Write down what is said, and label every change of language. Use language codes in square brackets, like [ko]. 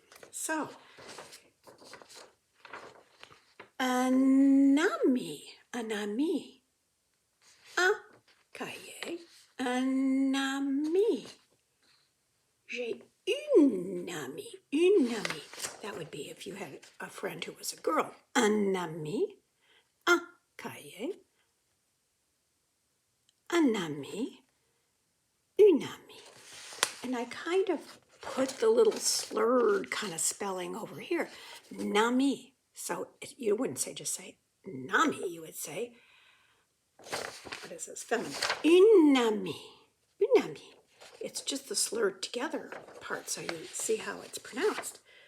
[fr] So, un ami, un ami. Un cahier, un ami. J'ai une amie. [en] That would be if you had a friend who was a girl. [fr] Un ami, un cahier, un ami, une amie. [en] And I kind of put the little slurred kind of spelling over here, nami. So you wouldn't just say nami, you would say, what is this, feminine? [fr] Une amie, une amie. [en] It's just the slurred together part, so you see how it's pronounced.